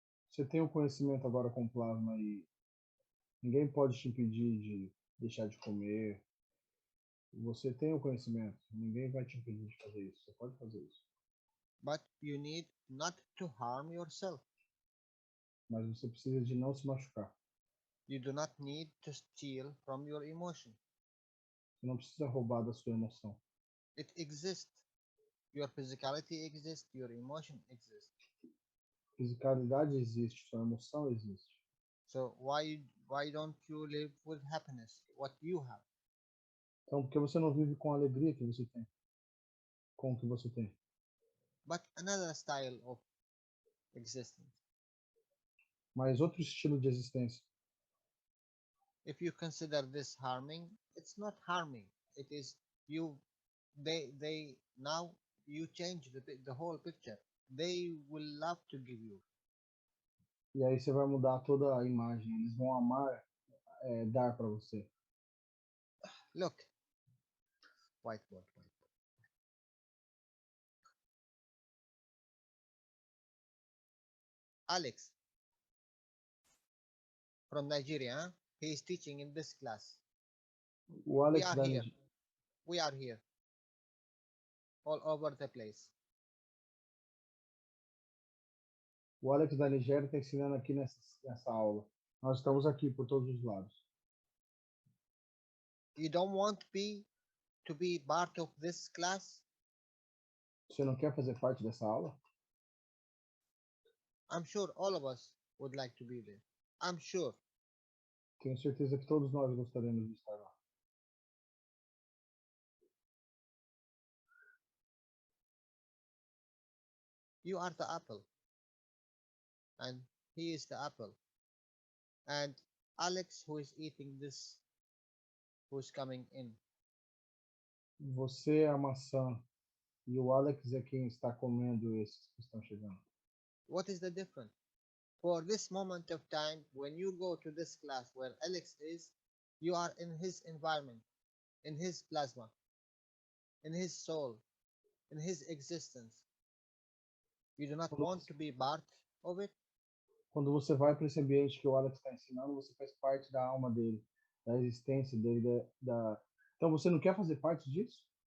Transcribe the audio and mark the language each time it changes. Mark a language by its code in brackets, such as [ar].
[pt] Você tem o conhecimento agora com plasma e ninguém pode te impedir de deixar de comer. Você tem o conhecimento, ninguém vai te impedir de fazer isso. Você pode fazer isso. [en] But you need not to harm yourself. [pt] Mas você precisa de não se machucar. [en] You do not need to steal from your emotion. [pt] Você não precisa roubar da sua emoção. [en] It exists. Your physicality exists. Your emotion exists. [pt] Fisicalidade existe, sua emoção existe. [en] So why don't you live with happiness? What you have? [pt] Então, por que você não vive com a alegria que você tem? Com o que você tem? [en] But another style of existence. [pt] Mas outro estilo de existência. [en] If you consider this harming, it's not harming. It is you. They now you change the whole picture. they will love to give you. [pt] E aí você vai mudar toda a imagem. Eles vão amar dar para você. [en] Look, whiteboard. Alex from Nigeria, huh? He is teaching in this class. [pt] O Alex [en] We are here. All over the place. [pt] O Alex da Nigéria está ensinando aqui nessa aula. Nós estamos aqui por todos os lados. [en] You don't want to be part of this class? [pt] Você não quer fazer parte dessa aula? [en] I'm sure all of us would like to be there. I'm sure. [pt] Tenho certeza que todos nós gostaríamos de estar lá. [en] You are the apple. And he is the apple. And Alex, who is eating this, who is coming in. [pt] Você é a maçã e o Alex é quem está comendo esses que estão chegando. [en] What is the difference? For this moment of time, when you go to this class where Alex is, you are in his environment, in his plasma, in his soul, in his existence. You do not want to be part of it? [pt] Quando você vai para esse ambiente que o Alex está ensinando, você faz parte da alma dele, da existência dele, Então você não quer fazer parte disso?